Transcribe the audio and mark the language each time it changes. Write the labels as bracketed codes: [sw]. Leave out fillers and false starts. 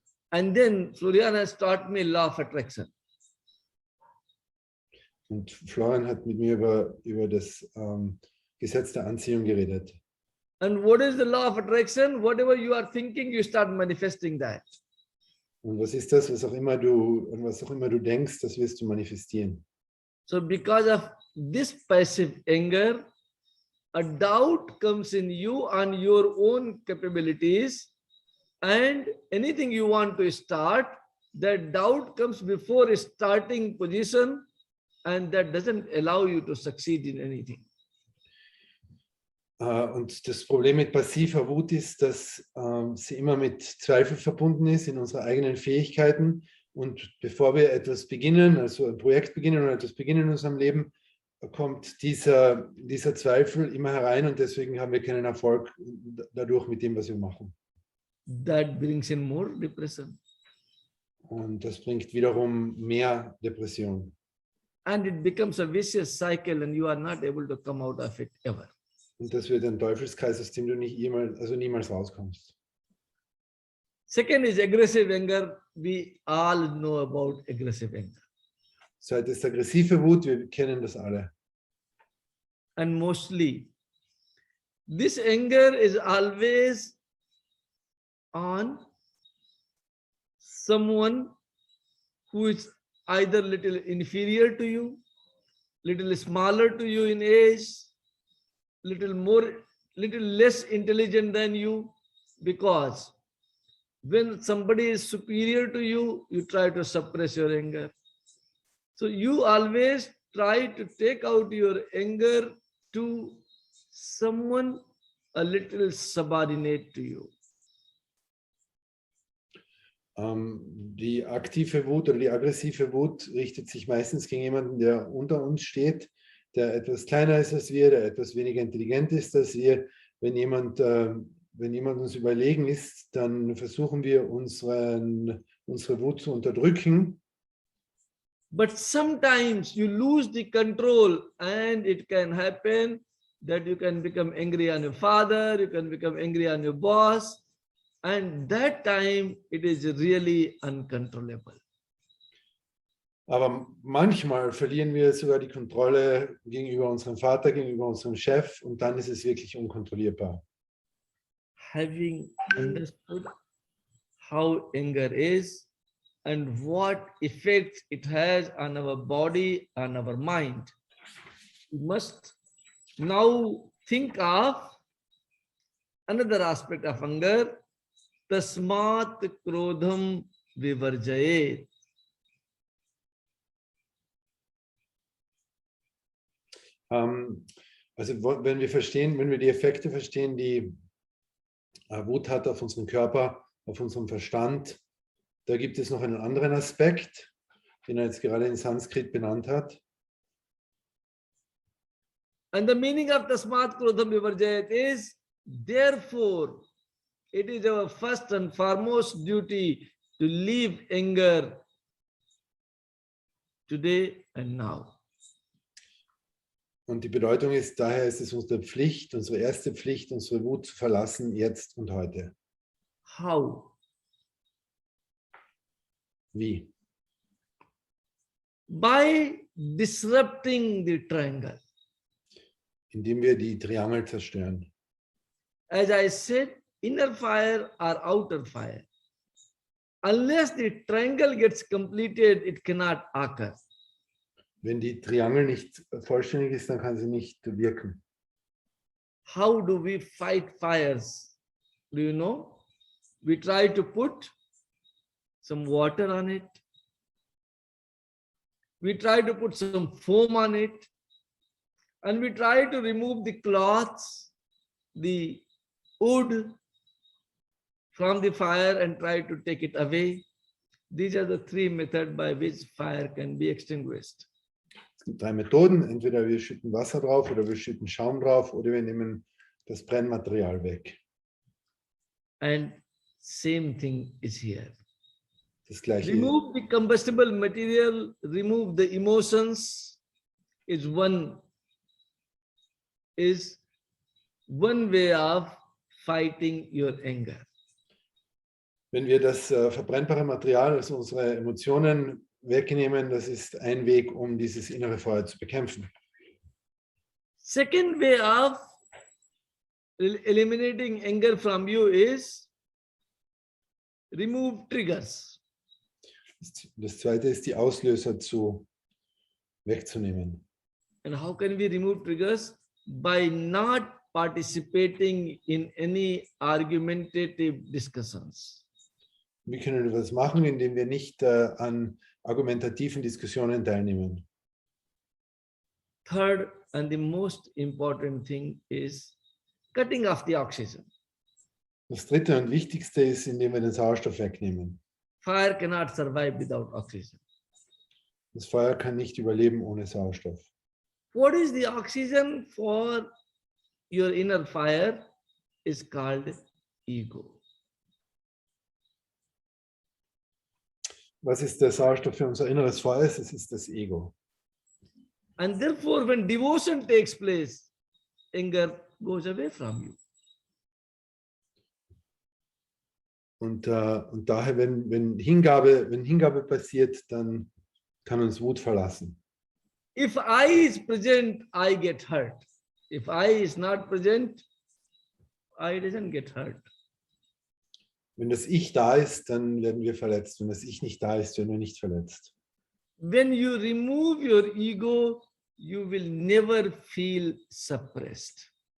[en] And then Florian has taught me law of attraction. [de] Und Florian hat mit mir über das Gesetz der Anziehung geredet. [en] And what is the law of attraction? Whatever you are thinking, you start manifesting that. [de] Und was ist das? Was auch immer du denkst, das wirst du manifestieren. [en] So because of this passive anger, a doubt comes in you on your own capabilities, and anything you want to start, that doubt comes before a starting position, and that doesn't allow you to succeed in anything. [de] Und das Problem mit passiver Wut ist, dass sie immer mit Zweifel verbunden ist in unseren eigenen Fähigkeiten. Und bevor wir etwas beginnen, also ein Projekt beginnen oder etwas beginnen in unserem Leben, kommt dieser Zweifel immer herein, und deswegen haben wir keinen Erfolg dadurch mit dem, was wir machen. [en] That brings in more depression. [de] Und das bringt wiederum mehr Depression. [en] And it becomes a vicious cycle, and you are not able to come out of it ever. [de] Und das wird ein Teufelskreis, aus dem du niemals rauskommst. [en] Second is aggressive anger. We all know about aggressive anger. [de] Zweite ist aggressive Wut, wir kennen das alle. [en] And mostly, this anger is always on someone who is either little inferior to you, little smaller to you in age, little less intelligent than you, because when somebody is superior to you, you try to suppress your anger. So you always try to take out your anger to someone a little subordinate to you. [de] Die aktive Wut oder die aggressive Wut richtet sich meistens gegen jemanden, der unter uns steht, der etwas kleiner ist als wir, der etwas weniger intelligent ist als wir. Wenn jemand uns überlegen ist, dann versuchen wir unsere Wut zu unterdrücken. [en] But sometimes you lose the control, and it can happen that you can become angry on your father, you can become angry on your boss, and that time it is really uncontrollable. [de] Aber manchmal verlieren wir sogar die Kontrolle gegenüber unserem Vater, gegenüber unserem Chef, und dann ist es wirklich unkontrollierbar. [en] Having understood how anger is and what effects it has on our body and our mind, we must now think of another aspect of anger, [sa] tasmat krodham vivarjayet. [de] Also wenn wir die Effekte verstehen, die Wut hat auf unseren Körper, auf unseren Verstand, da gibt es noch einen anderen Aspekt, den jetzt gerade in Sanskrit benannt hat. [en] And the meaning of [sa] tasmat krodham vivarjayet [en] is, therefore, it is our first and foremost duty to leave anger today and now. [de] Und die Bedeutung ist, daher ist es unsere Pflicht, unsere erste Pflicht, unsere Wut zu verlassen, jetzt und heute. [en] How? [de] Wie? [en] By disrupting the triangle. [de] Indem wir die Triangel zerstören. [en] As I said, inner fire or outer fire. Unless the triangle gets completed, it cannot occur. [de] Wenn die Triangel nicht vollständig ist, dann kann sie nicht wirken. [en] How do we fight fires? Do you know? We try to put some water on it. We try to put some foam on it. And we try to remove the cloths, the wood from the fire and try to take it away. These are the three methods by which fire can be extinguished. [de] Es gibt 3 Methoden. Entweder wir schütten Wasser drauf oder wir schütten Schaum drauf oder wir nehmen das Brennmaterial weg. [en] And same thing is here. [de] Das Gleiche. [en] Remove the combustible material, remove the emotions is one way of fighting your anger. [de] Wenn wir das verbrennbare Material, also unsere Emotionen wegnehmen, das ist ein Weg, um dieses innere Feuer zu bekämpfen. [en] Second way of eliminating anger from you is remove triggers. [de] Das zweite ist, die Auslöser wegzunehmen. [en] And how can we remove triggers? By not participating in any argumentative discussions. [de] Wie können wir das machen, indem wir nicht an argumentativen Diskussionen teilnehmen? [en] Third and the most important thing is cutting off the oxygen. [de] Das dritte und wichtigste ist, indem wir den Sauerstoff wegnehmen. [en] Fire cannot survive without oxygen. [de] Das Feuer kann nicht überleben ohne Sauerstoff. [en] What is the oxygen for your inner fire is called ego. [de] Was ist der Sauerstoff für unser inneres Feuer? Es ist das Ego. [en] And therefore, when devotion takes place, anger goes away from you. [de] Und daher, wenn Hingabe passiert, dann kann uns Wut verlassen. [en] If I is present, I get hurt. If I is not present, I doesn't get hurt. [de] Wenn das Ich da ist, dann werden wir verletzt. Wenn das Ich nicht da ist, werden wir nicht verletzt. [en] When you remove your ego, you will never feel suppressed.